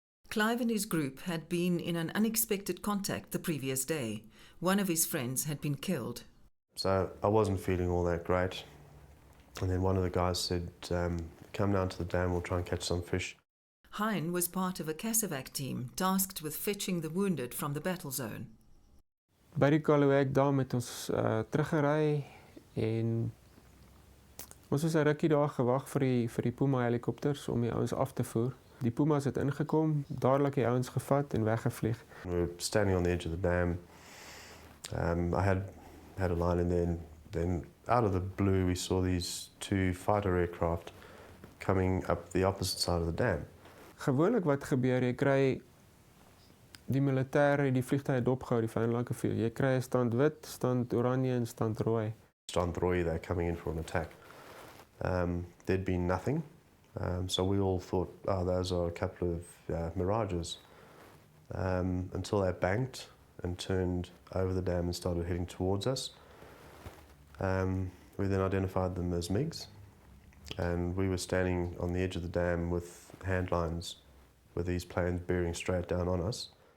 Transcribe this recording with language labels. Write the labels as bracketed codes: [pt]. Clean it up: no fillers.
[en] Clive and his group had been in an unexpected contact the previous day. One of his friends had been killed. So I wasn't feeling all that great. And then one of the guys said, come down to the dam, we'll try and catch some fish. Hein was part of a Casevac team tasked with fetching the wounded from the battle zone. [af] By die Kalawek dam het ons teruggery en ons was 'n rukkie daar gewag vir die Puma helikopters om die ouens af te voer. Die Pumas het ingekom, dadelik die ouens gevat en weggevlieg. [en] We were standing on the edge of the dam. I had a line in there, and then out of the blue we saw these 2 fighter aircraft coming up the opposite side of the dam. [af] Gewoonlik wat gebeur, jy kry die militêre die vliegtuie dopgehou, die vyandlike vlieg. Jy kry 'n stand wit, stand oranje en stand rooi. Stand rooi, [en] they're coming in for an attack. There'd been nothing. So we all thought, those are a couple of mirages, until they banked and turned over the dam and started heading towards us. We then identified them as MiGs, and we were standing on the edge of the dam with hand lines with these planes bearing straight down on us.